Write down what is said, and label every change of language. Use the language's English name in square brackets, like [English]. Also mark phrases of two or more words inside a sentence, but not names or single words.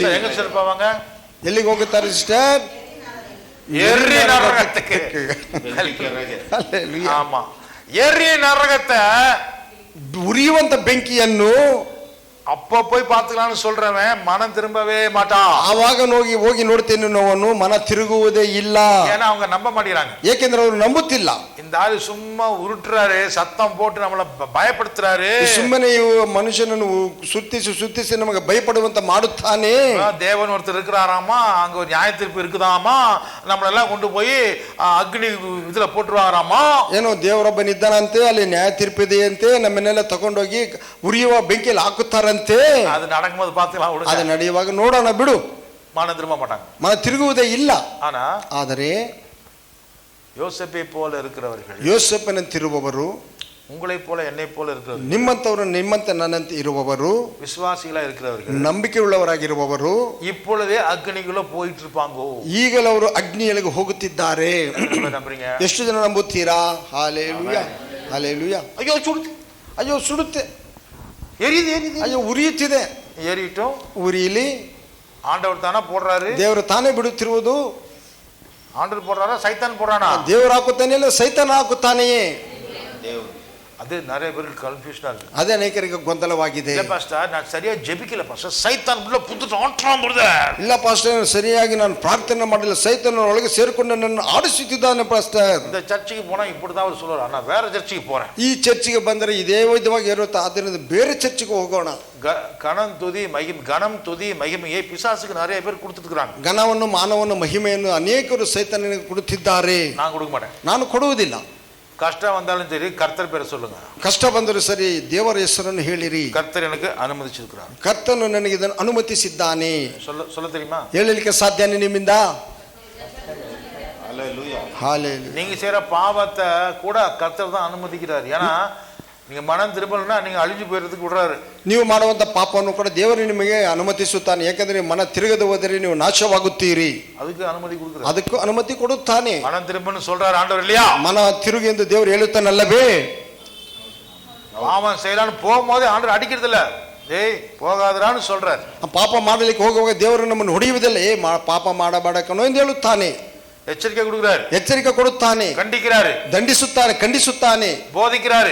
[Kannada] ಹೆಂಗ ಸೇರ್ಪವಾಗ? ಎಲ್ಲಿಗೆ ಹೋಗುತ್ತಾರೆ ಸಿಸ್ಟರ್? [Tamil] எரி நரகத்துக்கு. ஆமா, எரி நரகத்தை [Kannada] ಉರಿಯುವಂತ ಬೆಂಕಿಯನ್ನು [Tamil] அப்ப போய் பார்த்துக்கலாம்னு சொல்றவன் மனம் திரும்பவே மாட்டான். [Kannada] ಆವಾಗ ಹೋಗಿ ನೋಡ್ತೇನೆ ಅನ್ನೋವನು ಮನ ತಿರುಗುವುದೇ ಇಲ್ಲ. [Tamil] ஏன்னா அவங்க நம்ப மாட்டேங்கிறாங்க. [Kannada] ಏಕೆಂದ್ರೆ ಅವರು ನಂಬುತ್ತಿಲ್ಲ. [Tamil] இந்த ஆளு சும்மா உருட்டுறாரு, சத்தம் போட்டு நம்மள பயப்படுத்துறாரு. [Kannada] ಸುಮ್ಮನೆ ಮನುಷ್ಯನನ್ನು ಸುತ್ತಿಸಿ ನಮಗೆ ಭಯಪಡುವಂತ ಮಾಡುತ್ತಾನೆ. [Tamil] தேவன் ஒருத்தர் இருக்கிறாராமா, அங்க ஒரு நியாய தீர்ப்பு இருக்குதாமா, நம்மளெல்லாம் கொண்டு போய் அக்னி இதுல போட்டுருவாராமா. [Kannada] ಏನೋ ದೇವರೊಬ್ಬನಿದ್ದಾನಂತೆ, ಅಲ್ಲಿ ನ್ಯಾಯ ತೀರ್ಪಿದೆಯಂತೆ, ನಮ್ಮನ್ನೆಲ್ಲ ತಗೊಂಡೋಗಿ ಉರಿಯುವ ಬೆಂಕಿಯಲ್ಲಿ ಹಾಕುತ್ತಾರಂತೆ. [Tamil] அது நடக்கும்போது பார்த்துக்கலாம், [Kannada] ಅದು ನಡೆಯುವಾಗ ನೋಡೋಣ ಬಿಡು. [Tamil] மனம் திரும்ப மாட்டாங்க, [Kannada] ಮನ ತಿರುಗುವುದೇ ಇಲ್ಲ. [Tamil] ಆದರೆ யோசேப்பை போல இருக்கிறவர்கள், [Kannada] ಯೋಸೇಫನಂತಿರುವವರು, [Tamil] உங்களை போல என்னை போல இருக்கிறவர்கள், [Kannada] ನಿಮ್ಮಂತವರು ನಿಮ್ಮಂತೆ ನನ್ನಂತೆ ಇರುವವರು, [Tamil] விசுவாசிகளா இருக்கிறவர்கள், [Kannada] ನಂಬಿಕೆ ಉಳ್ಳವರಾಗಿರುವವರು [Tamil] இப்பொழுதே அக்னிக்குள்ள போயிட்டு இருப்பாங்க. [Kannada] ಈಗಲೂ ಅವರು ಅಗ್ನಿಯೊಳಗೆ ಹೋಗುತ್ತಿದ್ದಾರೆ. [Tamil] நம்புறீங்க? [Kannada] ಎಷ್ಟು ಜನ ನಂಬುತ್ತೀರಾ? ಹಾಲೆಲೂಯಾ, ಹಾಲೆಲೂಯಾ. [Tamil] ஐயோ சுடுது, [Kannada] ಅಯ್ಯೋ ಸುಡುತ್ತೆ, [Tamil] எரியுது எரியுது, [Kannada] ಅಯ್ಯೋ ಉರಿಯುತ್ತಿದೆ. [Tamil] ஏறிட்டோம். [Kannada] ಉರಿಯಲಿ, [Tamil] ஆண்டவர் தானே போடுறாரு. [Kannada] ದೇವರು ತಾನೇ ಬಿಡುತ್ತಿರುವುದು. [Tamil] ஆண்டவர் போடுறாரா சைத்தான் போடுறானா? [Kannada] ದೇವರು ಹಾಕುತ್ತಾನೆ ಇಲ್ಲ ಸೈತಾನ ಹಾಕುತ್ತಾನೆಯೇ? ದೇವ್ರು. [Tamil] அது நிறைய பேருக்கு கன்ஃபியூஷனா இருக்கு. [Kannada] ಅದೇ ಅನೇಕರಿಗೆ ಗೊಂದಲವಾಗಿದೆ. [Tamil] இல்ல பாஸ்டர், நான் சரியா ஜெபிக்கல பாஸ்டர், சைத்தான் உள்ள புதுட்டு ஆட்றான் பிரதர். [Kannada] ಇಲ್ಲ ಪಾಸ್ಟರ್, ಸರಿಯಾಗಿ ನಾನು ಪ್ರಾರ್ಥನೆ ಮಾಡಲಿಲ್ಲ, ಸೈತಾನ ಒಳಗೆ ಸೇರಿಕೊಂಡು ನನ್ನನ್ನು ಆಡಿಸುತ್ತಿದ್ದಾನೆ ಪಾಸ್ಟರ್. [Tamil] இந்த சர்ச்சுக்கு போனா இப்படிதான் அவர் சொல்றாரு, நான் வேற சர்ச்சுக்கு போறேன். [Kannada] ಈ ಚರ್ಚಿಗೆ ಬಂದರೆ ಇದೇ ವಿಧವಾಗಿ ಇರುತ್ತೆ, ಆದ್ದರಿಂದ ಬೇರೆ ಚರ್ಚಿಗೆ ಹೋಗೋಣ. [Tamil] கணம் துதி மகிமை, கணம் துதி மகிமையை பிசாசுக்கு நிறைய பேர் கொடுத்துட்டு இருக்காங்க. [Kannada] ಘನವನ್ನು ಮಾನವನ್ನು ಮಹಿಮೆಯನ್ನು ಅನೇಕರು ಸೈತಾನನಿಗೆ ಕೊಡುತ್ತಿದ್ದಾರೆ. [Tamil] நான் கொடுக்க மாட்டேன். [Kannada] ನಾನು ಕೊಡುವುದಿಲ್ಲ. [Tamil] கஷ்டம் வந்தாலும் சரி கர்த்தர் பேரை சொல்லுங்க. [Kannada] ಕಷ್ಟ ಬಂದರೂ ಸರಿ ದೇವರ ಹೆಸರನ್ನು ಹೇಳಿರಿ. [Tamil] கர்த்தர் எனக்கு அனுமதிச்சிருக்கிறார். [Kannada] ಕರ್ತನು ನನಗೆ ಇದನ್ನು ಅನುಮತಿಸಿದ್ದಾನೆ. [Tamil] சொல்ல தெரியுமா? [Kannada] ಹೇಳಲಿಕ್ಕೆ ಸಾಧ್ಯನೇ ನಿಮ್ಮಿಂದ? ಹಲ್ಲೆಲೂಯಾ. ಹಾಲೆಲೂಯಾ. [Tamil] நீங்க செய்யற பாவத்தை கூட கர்த்தர் தான் அனுமதிக்கிறார். ஏன்னா நீங்க மனம் திரும்பலன்னா நீங்க அழிஞ்சு போயிறதுக்கு விடுறாரு. [Kannada] ನೀವು ಮಾಡುವಂತ ಪಾಪವನ್ನು ಕೂಡ ದೇವರು ನಿಮಗೆ ಅನುಮತಿಸುತ್ತಾನೆ. ಯಾಕಂದ್ರೆ ಮನ ತಿರುಗದೆ ಹೋದರೆ ನೀವು ನಾಶವಾಗುತ್ತೀರಿ. [Tamil] அதுக்கு அனுமதி கொடுக்கிறார். [Kannada] ಅದಕ್ಕೂ ಅನುಮತಿ ಕೊಡುತ್ತಾನೆ. [Tamil] மனம் திரும்பன்னு சொல்றாரு ಆண்டவர் இல்லையா? [Kannada] ಮನ ತಿರುಗಿ ಎಂದು ದೇವರು ಹೇಳುತ್ತಾನಲ್ಲವೇ? [Tamil] பாவம் செய்யலான்னு போகும்போது ಆண்டவர் அடிக்கிறது இல்ல, ஏய் போகாதரான்னு சொல்றாரு. [Kannada] ಪಾಪ ಮಾಡಲಿಕ್ಕೆ ಹೋಗುವಾಗ ದೇವರು ನಮ್ಮನ್ನು ಹೊಡೆಯುವುದಿಲ್ಲ, ಪಾಪ ಮಾಡಬೇಡಕನೋ ಎಂದು ಹೇಳುತ್ತಾನೆ. [Tamil] எச்சரிக்கை கொடுக்கிறாரு, [Kannada] ಎಚ್ಚರಿಕೆ ಕೊಡುತ್ತಾನೆ, [Tamil] கண்டிக்கிறாரு, [Kannada] ದಂಡಿಸುತ್ತಾನೆ, ಖಂಡಿಸುತ್ತಾನೆ, [Tamil] போதிக்கிறாரு,